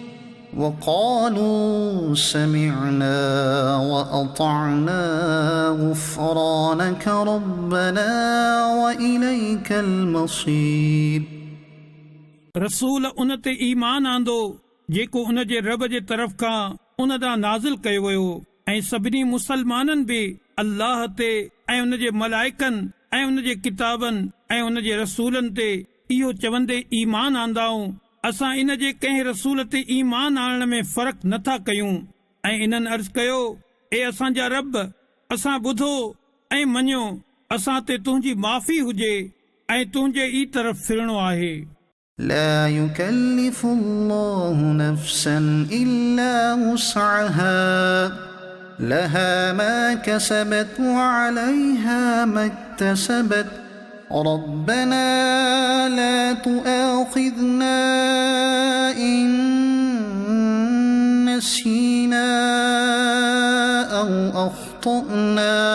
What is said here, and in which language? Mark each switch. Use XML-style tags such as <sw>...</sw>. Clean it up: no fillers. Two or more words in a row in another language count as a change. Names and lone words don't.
<ar>وقالوا سمعنا وأطعنا غفرانك ربنا وإليك المصير।</ar> <sd>रसूल उन ते ईमान आंदो जेको उन जे रब जे तरफ़ खां उन ॾांहुं नाज़िल कयो वियो ऐं सभिनी मुसलमाननि बि अल्लाह ते ऐं उन जे मलाइकनि ऐं उन जे किताबनि ऐं उन जे रसूलनि ते इहो चवंदे ईमान आंदाऊं असां इन जे कंहिं रसूल ते ईमान आणण में फ़र्क़ु नथा कयूं ऐं इन्हनि अर्ज़ कयो, ए असांजा रब, असां ॿुधो ऐं मञियो, असां ते तुंहिंजी माफ़ी हुजे ऐं तुंहिंजे ई तरफ़ फिरणो आहे।</sd> <ar>لا يكلف الله نفسا إلا وسعها لها ما كسبت وعليها ما اكتسبت ربنا لا تؤاخذنا إن نسينا أو أخطأنا</ar>